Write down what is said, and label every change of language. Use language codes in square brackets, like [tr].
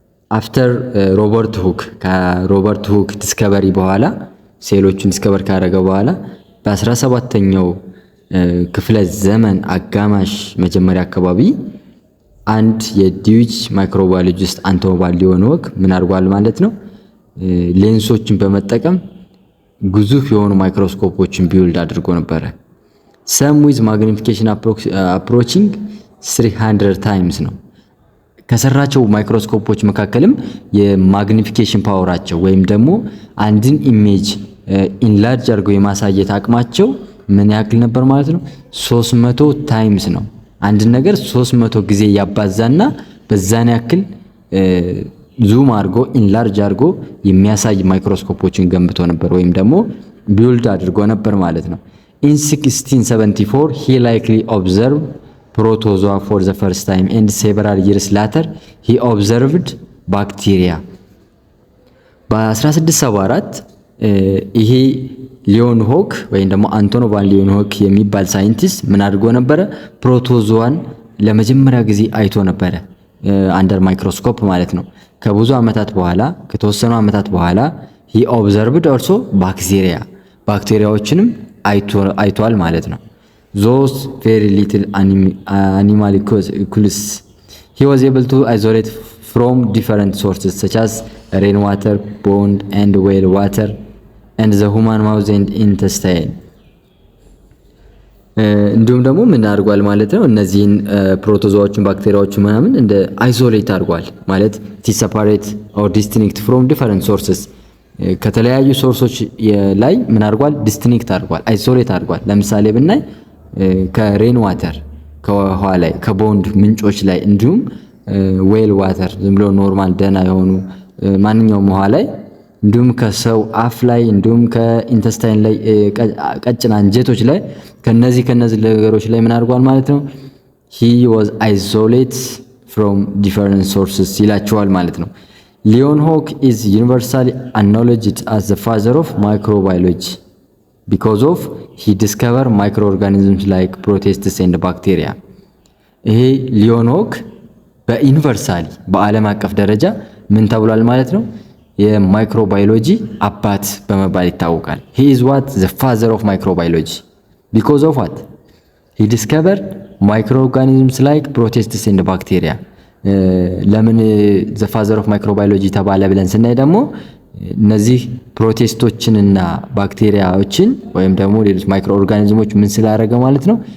[am] after ሮበርት ሁክ ከሮበርት ሁክ ዲስከቨሪ በኋላ ሴሎችን ዲስከቨር ካደረገ በኋላ በ17ኛው ክፍለ ዘመን አጋማሽ መጀመሪያ አካባቢ አንድ የዲዩች ማይክሮባዮሎጂስት አንቶን ቫን ሊeuwenhoek ምን አድርጓል ማለት ነው? ሌንሶችን በመጠቀም ግዙፍ የሆኑ ማይክሮስኮፖችን ቢውልድ አድርጎ ነበር። [en] some with magnification approaching 300 times [am] ነው። ከሰራቸው ማይክሮስኮፖች መካከልም የማግኒፊኬሽን ፓወራቸው ወይም ደግሞ አንድን ኢሜጅ ኢንላርጅ አድርገው የማሳየት አቅማቸው ምን ያክል ነበር ማለት ነው? 300 ታይምስ ነው። አንድ ነገር 300 ጊዜ ያባዛና በዛን ያክል ዙም አድርጎ ኢንላርጅ አድርጎ የሚያሳይ ማይክሮስኮፖችን ገንብቶ ነበር ወይም ደግሞ ቢልድ አድርጎ ነበር ማለት ነው። [en] in 1674 he likely observed protozoa for the first time and several years later he observed bacteria [am] በ1674 ይሄ ሊeuwenhoek ወይም ደግሞ አንቶን ቫን ሊeuwenhoek የሚባል ሳይንቲስት ምን አድርጎ ነበር? ፕሮቶዞዋን ለመጀመሪያ ጊዜ አይቶ ነበር አንደር ማይክሮስኮፕ ማለት ነው። ከብዙ አመታት በኋላ ከተወሰኑ አመታት በኋላ [en] he observed also [am] ባክቴሪያዎችንም አይቷል ማለት ነው። [en] those very little animalcules he was able to isolate from different sources such as rainwater, pond and well water and the human mouth and intestine [am] እንዲሁም ደግሞ ምን አድርጓል ማለት ነው? እነዚህን ፕሮቶዞዎችን ባክቴሪያዎችን ምናምን እንደ አይሶሌት አድርጓል ማለት [en] separate or distinct from different sources [am] ከተለያዩ ሶርሶች ላይ ምን አድርጓል? ዲስቲንክት አድርጓል፣ አይሶሌት አድርጓል። ለምሳሌ ብናይ ከሬን ዋተር ከውሃ ላይ ከቦንድ ምንጮች ላይ እንዲሁም ዌል ዋተር ዝም ብሎ ኖርማል ደና የሆኑ ማንኛውም ውሃ ላይ እንዲሁም ከሰው አፍ ላይ እንዲሁም ከኢንተስታይን ላይ ቀጭን አንጀቶች ላይ ከነዚህ ነገሮች ላይ ምን አድርጓል ማለት ነው? [en] he was isolate from different sources [am] ይላቸዋል ማለት ነው። [en] ሊeuwenhoek is universally acknowledged as the father of microbiology because of he discovered microorganisms like protists and bacteria [am] ይሄ ሊeuwenhoek በዩኒቨርሳሊ በዓለም አቀፍ ደረጃ ምን ተብሏል ማለት ነው? የማይክሮባዮሎጂ አባት በመባል ይታወቃል። [en] he is what the father of microbiology because of what he discovered microorganisms like protists and bacteria [am] ለምን [en] the father of microbiology [am] ተባለ ብለን ስናይ ደግሞ እነዚህ ፕሮቲስቶችንና ባክቴሪያዎችን ወይም ደግሞ ሌሎች ማይክሮ ኦርጋኒዝሞች ምን ስላደረገ ማለት ነው?